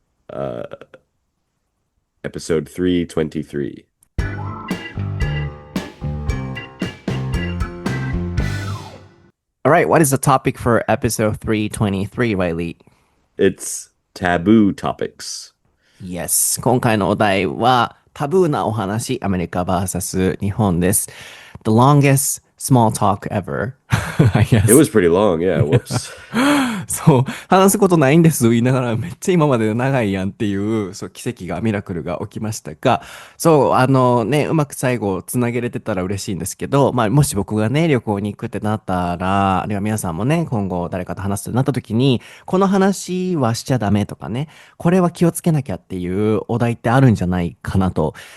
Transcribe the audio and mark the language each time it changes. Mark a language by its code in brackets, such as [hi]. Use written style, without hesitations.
[en] lesson, episode 323. All right, what is the topic for episode 323, Riley? It's taboo topics. Yes。 [ja] 今回のお題は、タブーなお話、アメリカ vs 日本です。 [en] The longest small talk ever, I It guess. was pretty long, yeah. Whoops. [ja] そう、話すことないんですと言いながら、めっちゃ今までで長いやんっていう、そう、奇跡が、ミラクルが起きましたが、そう、うまく最後つなげれてたら嬉しいんですけど、まあ、もし僕がね、旅行に行くってなったら、あるいは皆さんもね、今後誰かと話すってなった時に、この話はしちゃダメとかね、これは気をつけなきゃっていうお題ってあるんじゃないかなと。